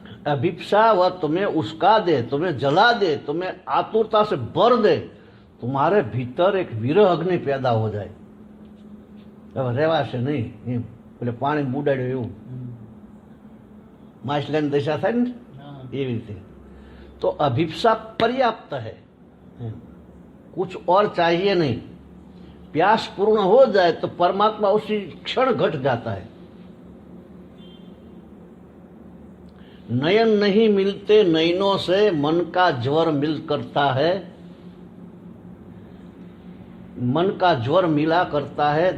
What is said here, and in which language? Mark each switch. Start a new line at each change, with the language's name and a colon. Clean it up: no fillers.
Hindi: अभिप्सा वह तुम्हें उस्का दे, तुम्हें जला दे, तुम्हें आतुरता से भर दे, तुम्हारे भीतर एक विरह अग्नि पैदा हो जाए.
Gujarati: હવે રહેવાશે નહીં એમ, એટલે પાણી બુડાડ્યું એવું માછલાની દશા થાય ને એવી રીતે. તો
Hindi: अभिप्सा पर्याप्त है, कुछ और चाहिए नहीं. प्यास पूर्ण हो जाए तो परमात्मा उसी क्षण घट जाता है. नयन नहीं मिलते नयनों से मन का ज्वर मिल करता है, मन का ज्वर मिला करता है.